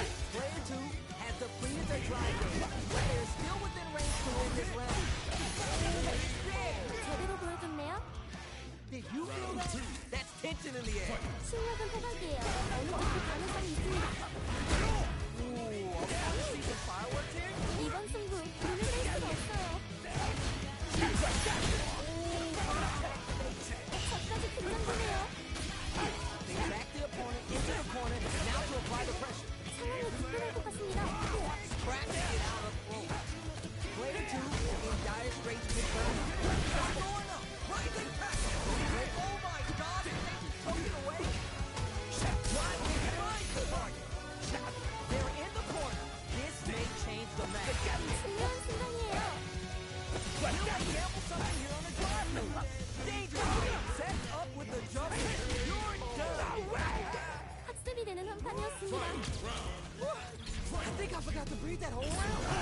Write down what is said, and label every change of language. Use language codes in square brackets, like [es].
[en] Player 2 has depleted their drive gauge, but they're still within range to win this round. [ko] 제대로 보여줬네요. [en] Did you feel that? That's tension in the air. [ko] 실력은 호박이에요. 어느 정도 가능성이 있습니다. [en] Ooh, about to see some fireworks here? [ko] 이번 승부 눈을 뗄 수가 없어요. 저까지 긴장되네요. [en] They back the opponent into the corner, now to apply the pressure. [ko] 상황이 급변할 것 같습니다. [en] Scraps it out of throw. Player 2 in dire straits with burn. What's going on? Rising pressure. Oh my God! Took it away. Drive kick finds the target. They're in the corner. This may change the match. [ko] 중요한 순간이에요. [en] Will they gamble something here on the drive move? Dangerous. Set up with the jump. You're done. [ko] 학습이 되는 한 판이었습니다. [en] I think I forgot to breathe that whole round.